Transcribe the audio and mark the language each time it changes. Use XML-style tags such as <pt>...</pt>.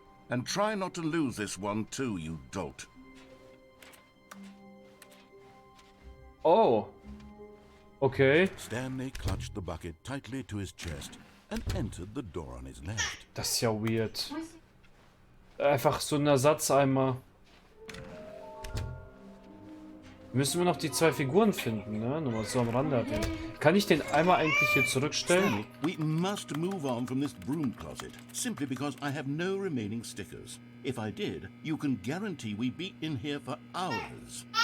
<en>And try not to lose this one too, you dolt. Oh. Okay. Stanley clutched the bucket tightly to his chest and entered the door on his left.</en> <de>Das ist ja weird. Einfach so ein Ersatzeimer. Müssen wir noch die zwei Figuren finden, ne? Nur mal so am Rande erwähnt. Kann ich den Eimer eigentlich hier zurückstellen?</de> <en>Stanley, we must move on from this broom closet, simply because I have no remaining stickers. If I did, you can guarantee we'd be in here for hours.</en>